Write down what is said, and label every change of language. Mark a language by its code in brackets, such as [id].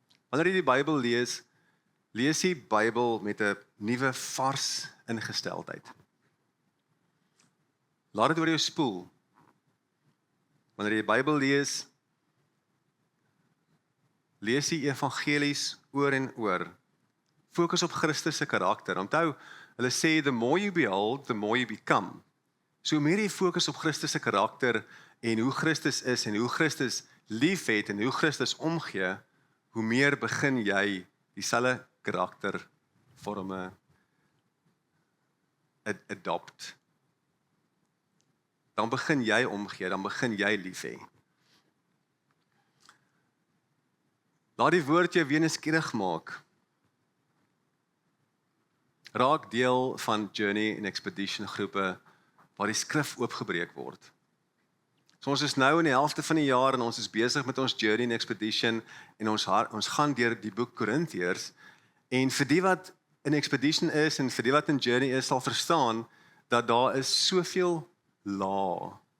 [af] Wanneer jy die Bybel lees die Bybel met 'n nuwe vars ingesteldheid. Laat dit oor jou spoel. Wanneer jy die Bybel lees die evangelies oor en oor. Fokus op Christus se karakter. Onthou, hulle sê, [en] the more you behold, the more you become. [af] So hoe meer jy fokus op Christus se karakter en hoe Christus is en hoe Christus liefhet en hoe Christus omgee, hoe meer begin jy dieselfde karaktervorme adopt. Dan begin jy omgee, dan begin jy lief hê. Laat die woord jou weer nuuskierig maak. Raak deel van Journey en Expedition groepe waar die skrif oopgebreek word. So ons is nou in die helfte van die jaar en ons is besig met ons Journey en Expedition en ons gaan deur die boek Korintiërs en vir die wat in Expedition is en vir die wat in Journey is sal verstaan dat daar is soveel lae.